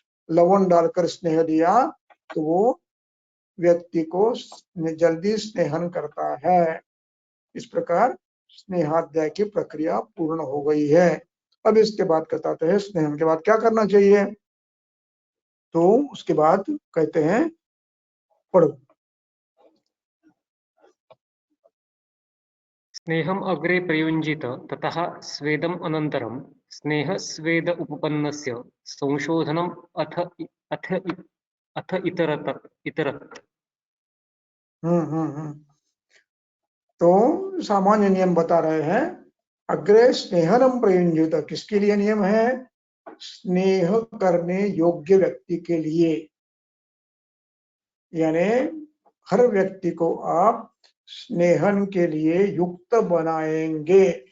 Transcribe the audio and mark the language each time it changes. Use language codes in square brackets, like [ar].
[hi] लवण डालकर स्नेह दिया तो वो व्यक्ति को जल्दी स्नेहन करता है। इस प्रकार स्नेहाध्याय की प्रक्रिया पूर्ण हो गई है। अब इसके बाद बताते हैं स्नेहन के बाद क्या करना चाहिए। तो उसके बाद कहते हैं, पढ़ो। [sa] स्नेहम् अग्रे प्रयुञ्जित ततः स्वेदम् अनन्तरं स्नेह स्वेद उपपन्नस्य संशोधनम् अथ अथ अथ इतरत्। [hi] तो सामान्य नियम बता रहे हैं। [sa] अग्रे स्नेहनम प्रयुञ्जित [hi] किसके लिए नियम है? स्नेह करने योग्य व्यक्ति के लिए, यानी हर व्यक्ति को आप स्नेहन के लिए युक्त बनाएंगे।